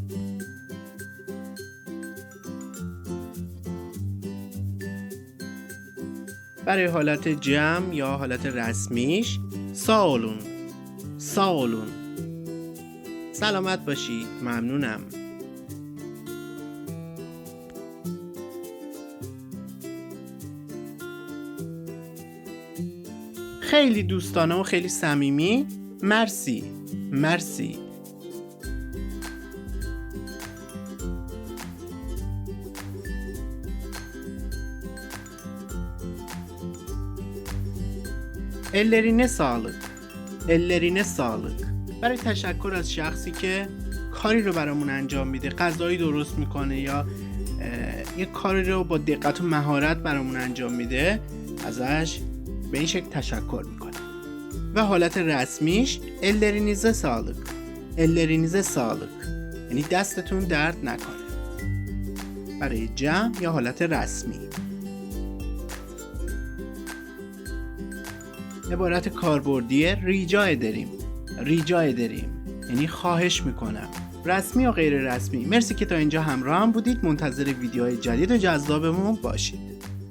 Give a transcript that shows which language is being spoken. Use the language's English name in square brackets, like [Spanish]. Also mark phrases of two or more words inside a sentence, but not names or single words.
[Persian] برای حالت جمع یا حالت رسمیش ساولون سلامت باشید، ممنونم. خیلی دوستانه و خیلی صمیمی، مرسی. [Turkish] ellerine sağlık [Persian] برای تشکر از شخصی که کاری رو برامون انجام میده، غذایی درست میکنه یا یه کاری رو با دقت و مهارت برامون انجام میده، ازش به این شکل تشکر میکنه. و حالت رسمیش [Turkish] ellerinize sağlık [Persian] یعنی دستتون درد نکنه. برای جمع یا حالت رسمی. عبارت کاربردی [Turkish] rica ederim [Persian] یعنی خواهش میکنم. رسمی و غیر رسمی. مرسی که تا اینجا همراه هم بودید. منتظر ویدیوهای جدید و جذابمون باشید.